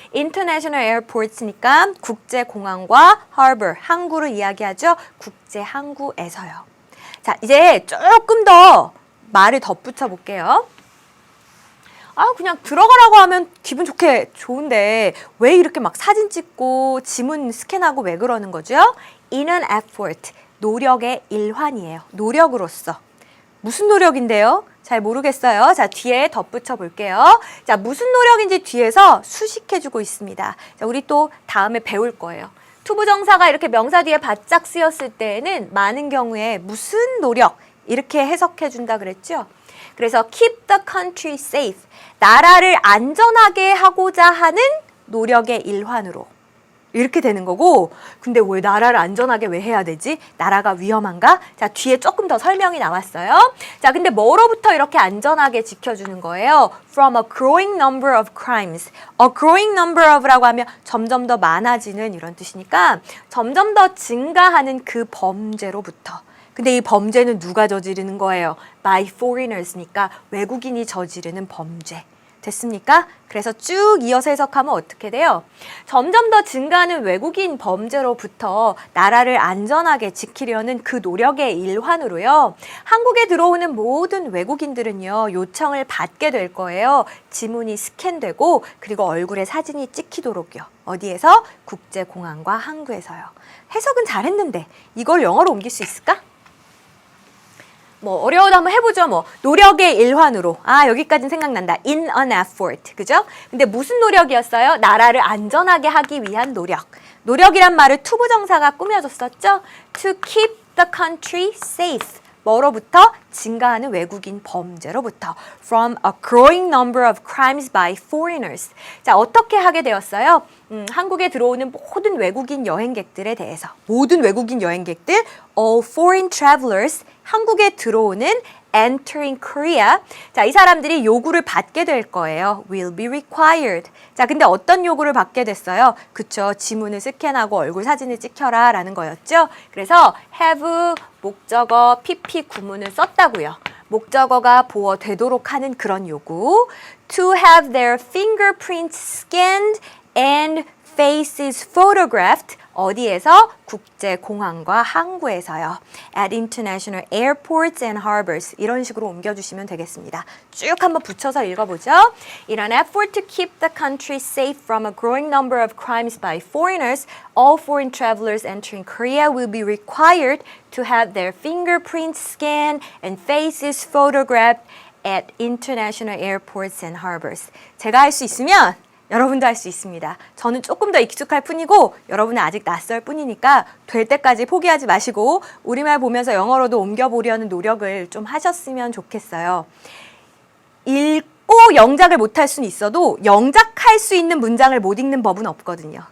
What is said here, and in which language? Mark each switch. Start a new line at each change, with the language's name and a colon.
Korean: International Airports니까 국제공항과 harbor, 항구를 이야기하죠. 국제항구에서요. 자, 이제 조금 더 말을 덧붙여 볼게요. 아, 그냥 들어가라고 하면 기분 좋은데 왜 이렇게 막 사진 찍고 지문 스캔하고 왜 그러는 거죠?
English: In an effort,
Korean: 노력의 일환이에요. 노력으로서. 무슨 노력인데요? 잘 모르겠어요. 자, 뒤에 덧붙여 볼게요. 자, 무슨 노력인지 뒤에서 수식해주고 있습니다. 자, 우리 또 다음에 배울 거예요. 투부정사가 이렇게 명사 뒤에 바짝 쓰였을 때에는 많은 경우에 무슨 노력 이렇게 해석해준다 그랬죠? 그래서
English: keep the country safe,
Korean: 나라를 안전하게 하고자 하는 노력의 일환으로 이렇게 되는 거고, 근데 왜 나라를 안전하게 왜 해야 되지? 나라가 위험한가? 자, 뒤에 조금 더 설명이 나왔어요. 자, 근데 뭐로부터 이렇게 안전하게 지켜주는 거예요?
English: From a growing number of crimes. A growing number of
Korean: 라고 하면 점점 더 많아지는 이런 뜻이니까 점점 더 증가하는 그 범죄로부터. 근데 이 범죄는 누가 저지르는 거예요?
English: By foreigners
Korean: 니까 외국인이 저지르는 범죄. 됐습니까? 그래서 쭉 이어서 해석하면 어떻게 돼요? 점점 더 증가하는 외국인 범죄로부터 나라를 안전하게 지키려는 그 노력의 일환으로요. 한국에 들어오는 모든 외국인들은요. 요청을 받게 될 거예요. 지문이 스캔되고 그리고 얼굴에 사진이 찍히도록요. 어디에서? 국제공항과 항구에서요. 해석은 잘했는데 이걸 영어로 옮길 수 있을까? 뭐 어려워도 한번 해보죠. 뭐 노력의 일환으로. 아, 여기까지는 생각난다.
English: In an effort.
Korean: 그죠? 근데 무슨 노력이었어요? 나라를 안전하게 하기 위한 노력. 노력이란 말을 투부정사가 꾸며줬었죠?
English: To keep the country safe.
Korean: 뭐로부터? 증가하는 외국인 범죄로부터.
English: From a growing number of crimes by foreigners.
Korean: 자, 어떻게 하게 되었어요? 한국에 들어오는 모든 외국인 여행객들에 대해서. 모든 외국인 여행객들,
English: all foreign travelers,
Korean: 한국에 들어오는
English: entering Korea.
Korean: 자, 이 사람들이 요구를 받게 될 거예요.
English: will be required.
Korean: 자, 근데 어떤 요구를 받게 됐어요? 그쵸. 지문을 스캔하고 얼굴 사진을 찍혀라 라는 거였죠. 그래서 have, 목적어, pp 구문을 썼다고요. 목적어가 보어되도록 하는 그런 요구.
English: To have their fingerprints scanned and faces photographed.
Korean: 어디에서? 국제공항과 항구에서요.
English: At international airports and harbors.
Korean: 이런 식으로 옮겨주시면 되겠습니다. 쭉 한번 붙여서 읽어보죠.
English: In an effort to keep the country safe from a growing number of crimes by foreigners, all foreign travelers entering Korea will be required to have their fingerprints scanned and faces photographed at international airports and harbors.
Korean: 제가 할 수 있으면 여러분도 할 수 있습니다. 저는 조금 더 익숙할 뿐이고 여러분은 아직 낯설 뿐이니까 될 때까지 포기하지 마시고 우리말 보면서 영어로도 옮겨보려는 노력을 좀 하셨으면 좋겠어요. 읽고 영작을 못할 수는 있어도 영작할 수 있는 문장을 못 읽는 법은 없거든요.